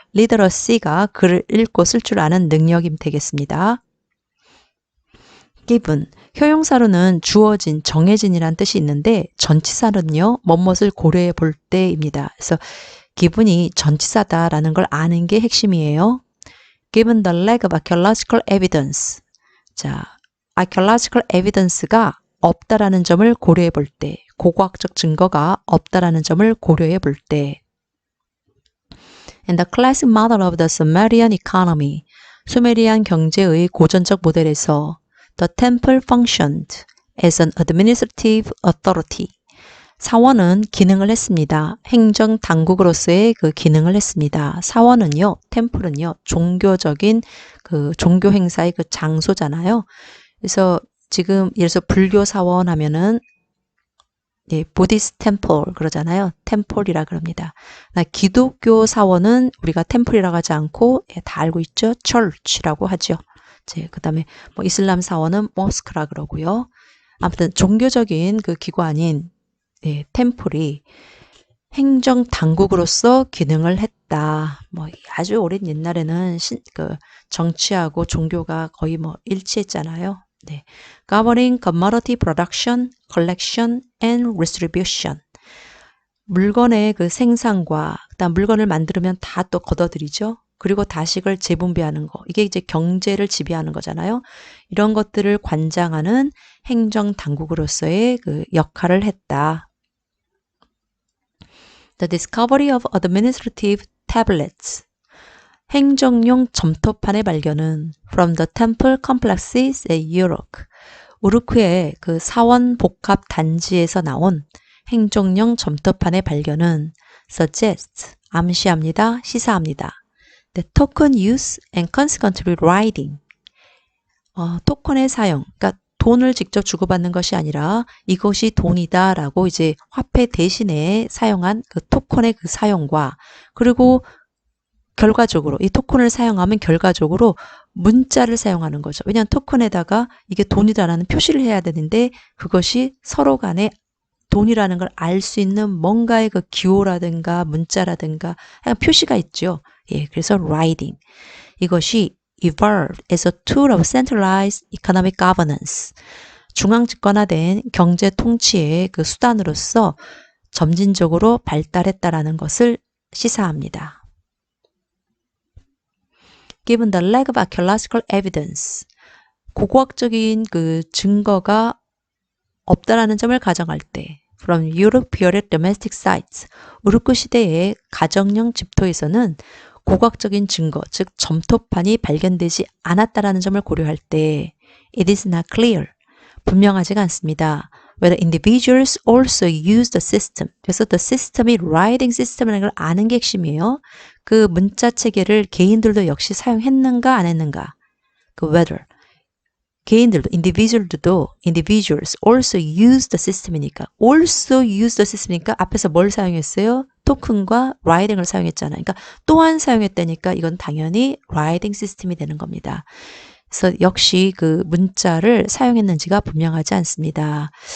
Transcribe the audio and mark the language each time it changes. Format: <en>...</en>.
<ko>literacy가 글을 읽고 쓸 줄 아는 능력이 되겠습니다. given, 형용사로는 주어진, 정해진이란 뜻이 있는데 전치사는요, 뭐뭇을 고려해 볼 때입니다. 그래서 given이 전치사다라는 걸 아는 게 핵심이에요.</ko> <en>given the lack of archaeological evidence.</en> <ko>자, archaeological evidence가 없다라는 점을 고려해 볼 때, 고고학적 증거가 없다라는 점을 고려해 볼 때.</ko> <en>And the classic model of the Sumerian economy,</en> <ko>수메리안 경제의 고전적 모델에서</ko> <en>the temple functioned as an administrative authority.</en> <ko>사원은 기능을 했습니다. 행정 당국으로서의 기능을 했습니다. 사원은요, 템플은요, 종교적인 종교 행사의 장소잖아요. 그래서 지금 예를 들어서 불교 사원 하면은 보디스 템플 그러잖아요. 템플이라 그럽니다. 기독교 사원은 우리가 템플이라고 하지 않고 다 알고 있죠. church라고 하죠. 그 다음에 이슬람 사원은 모스크라 그러고요. 아무튼 종교적인 기관인 템플이 행정 당국으로서 기능을 했다. 아주 오랜 옛날에는 정치하고 종교가 거의 일치했잖아요.</ko> <en>Governing commodity production, collection, and distribution.</en> <ko>물건의 생산과 그다음 물건을 만들면 다 또 걷어들이죠. 그리고 다시 그걸 재분배하는 거. 이게 이제 경제를 지배하는 거잖아요. 이런 것들을 관장하는 행정 당국으로서의 역할을 했다.</ko> <en>The discovery of administrative tablets.</en> <ko>행정용 점토판의 발견은</ko> <en>from the temple complexes at Uruk.</en> <ko>우르크의 사원 복합 단지에서 나온 행정용 점토판의 발견은</ko> <en>suggests,</en> <ko>암시합니다, 시사합니다.</ko> <en>The token use and consequently writing.</en> <ko>토큰의 사용, 그러니까 돈을 직접 주고받는 것이 아니라 이것이 돈이다라고 이제 화폐 대신에 사용한 토큰의 사용과 그리고 결과적으로 이 토큰을 사용하면 결과적으로 문자를 사용하는 거죠. 왜냐하면 토큰에다가 이게 돈이다라는 표시를 해야 되는데 그것이 서로 간에 돈이라는 걸 알 수 있는 뭔가의 기호라든가 문자라든가 표시가 있죠. 그래서 writing. 이것이</ko> <en>evolved as a tool of centralized economic governance.</en> <ko>중앙 집권화된 경제 통치의 수단으로서 점진적으로 발달했다라는 것을 시사합니다.</ko> <en>Given the lack of archaeological evidence,</en> <ko>고고학적인 증거가 없다라는 점을 가정할 때,</ko> <en>from Europe period domestic sites,</en> <ko>우르크 시대의 가정용 집토에서는 고고학적인 증거, 즉 점토판이 발견되지 않았다라는 점을 고려할 때,</ko> <en>it is not clear,</en> <ko>분명하지가 않습니다.</ko> <en>Whether individuals also use the system.</en> <ko>그래서 the system이 writing system이라는 걸 아는 게 핵심이에요. 문자 체계를 개인들도 역시 사용했는가 안 했는가.</ko> <en>whether.</en> <ko>개인들도,</ko> <en>individuals also use the system이니까. also use the system</en> <ko>이니까 앞에서 뭘 사용했어요? 토큰과 writing을 사용했잖아요. 그러니까 또한 사용했다니까 이건 당연히 writing system이 되는 겁니다. 그래서 역시 문자를 사용했는지가 분명하지 않습니다.</ko>